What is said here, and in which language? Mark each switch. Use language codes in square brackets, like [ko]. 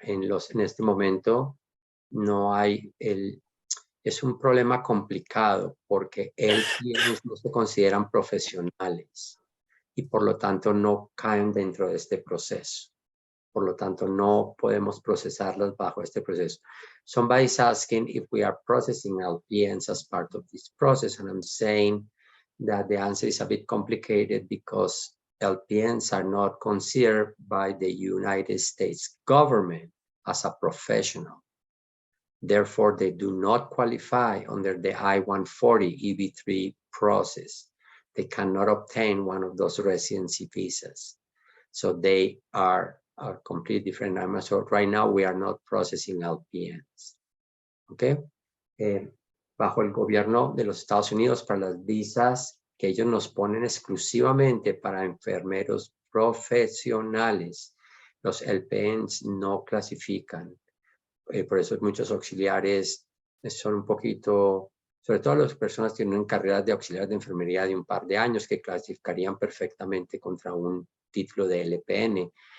[es] En este momento no hay es un problema complicado porque LPNs no se consideran profesionales y por lo tanto no caen dentro de este proceso. Por lo tanto, no podemos procesarlas bajo este proceso. [en] Somebody's asking if we are processing LPNs as part of this process, and I'm saying that the answer is a bit complicated because LPNs are not considered by the United States government as a professional. Therefore, they do not qualify under the I-140 EB3 process. They cannot obtain one of those residency visas. So they are completely different. So right now we are not processing LPNs. Okay. [es] Bajo el gobierno de los Estados Unidos, para las visas que ellos nos ponen exclusivamente para enfermeros profesionales, los LPNs no clasifican. Por eso muchos auxiliares son un poquito, sobre todo las personas que tienen carreras de auxiliares de enfermería de un par de años que clasificarían perfectamente contra un título de LPN.